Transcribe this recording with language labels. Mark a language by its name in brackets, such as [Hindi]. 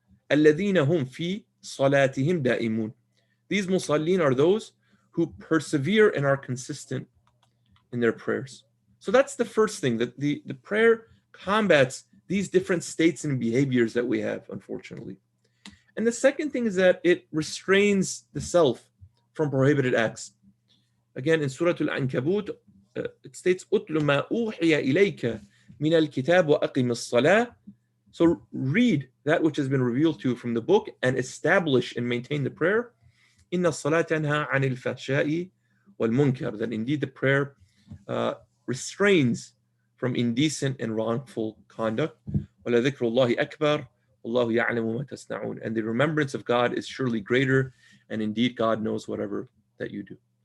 [Arabic] الَّذِينَ هُمْ فِي صَلَاتِهِمْ دَائِمُونَ, [English] these musallin are those who persevere and are consistent in their prayers. So that's the first thing, that the prayer combats these different states and behaviors that we have, unfortunately. And the second thing is that it restrains the self from prohibited acts. Again, in Surah Al-Ankabut, it states, [Arabic] أُتْلُ مَا أُوحِيَ إِلَيْكَ مِنَ الْكِتَابِ وَأَقِمِ الصَّلَاةِ. [English] So read that which has been revealed to you from the book and establish and maintain the prayer. [Arabic] إِنَّ الصَّلَاةَ تَنْهَى عَنِ الْفَحْشَاءِ وَالْمُنْكَرِ, [English] that indeed the prayer restrains from indecent and wrongful conduct. [Arabic] وَلَذِكْرُ اللَّهِ أَكْبَرُ وَاللَّهُ يَعْلَمُ مَا تَصْنَعُونَ, [English] and the remembrance of God is surely greater, and indeed God knows whatever that you do.